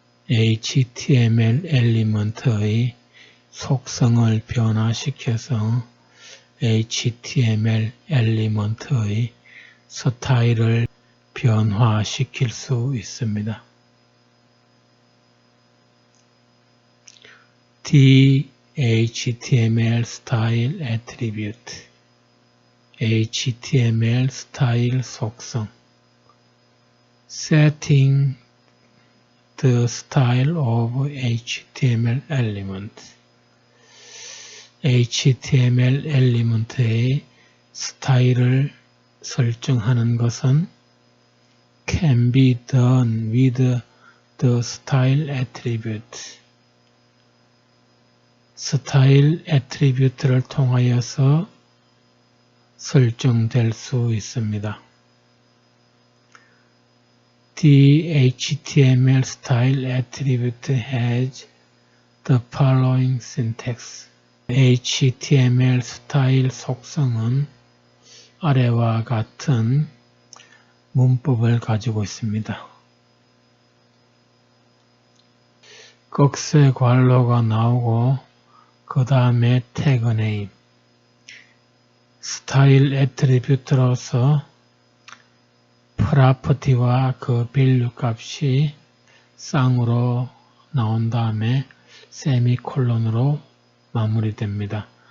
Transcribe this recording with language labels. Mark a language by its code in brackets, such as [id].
[ko] HTML 엘리먼트의 속성을 변화시켜서 HTML 엘리먼트의 스타일을 변화시킬 수 있습니다. HTML 스타일 애트리뷰트 HTML 스타일 속성 [en] Setting the style of HTML element [ko] HTML 엘리먼트의 스타일을 설정하는 것은 [en] can be done with the style attribute [ko] 스타일 애트리뷰트를 통하여서 설정될 수 있습니다. [en] The HTML style attribute has the following syntax. [ko] HTML 스타일 속성은 아래와 같은 문법을 가지고 있습니다. 꺽쇠 괄호가 나오고 그 다음에 태그 네임 스타일 애트리뷰트로서 프로퍼티와 그 밸류 값이 쌍으로 나온 다음에 세미콜론으로 마무리됩니다.